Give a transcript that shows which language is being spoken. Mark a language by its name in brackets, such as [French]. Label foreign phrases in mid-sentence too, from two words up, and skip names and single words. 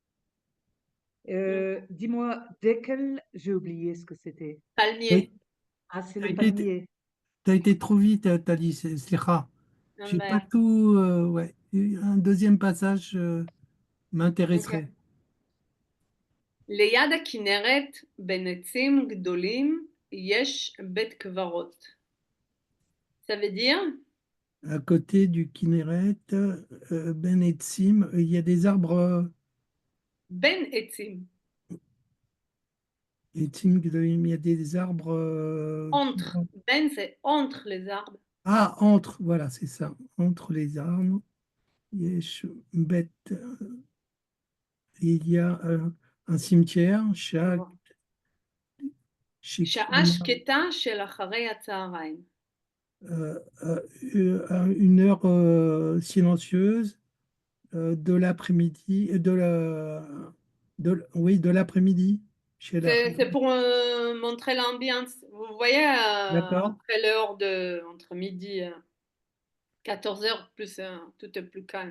[French] Mm. Dis-moi, Deckel, j'ai oublié ce que c'était. Palmier. Oui. Ah, c'est T'as le été, palmier. t'as été trop vite, t'as dit, c'est rare. Un J'ai pas verre. tout. Ouais. Un deuxième passage Ok. m'intéresserait. [Hebrew] ליד הכנרת, בין עצים גדולים, יש בית קברות. [French] Ça veut dire, À côté du Kinneret, [Hebrew] בין עצים, [French] il y a des arbres. [Hebrew] בין עצים, Etzim, [French] il y a des arbres. entre. בין c'est entre les arbres. Ah, entre, voilà, c'est ça. Entre les arbres. [Hebrew] יש בית, [French] il y a un cimetière, chaque, chez שעה שקטה של אחרי הצהריים. une heure silencieuse de l'après-midi, oui, de l'après-midi, chez la. C'est pour montrer l'ambiance. Vous voyez, D'accord. après l'heure de, entre midi et 14 heures, plus, tout est plus calme.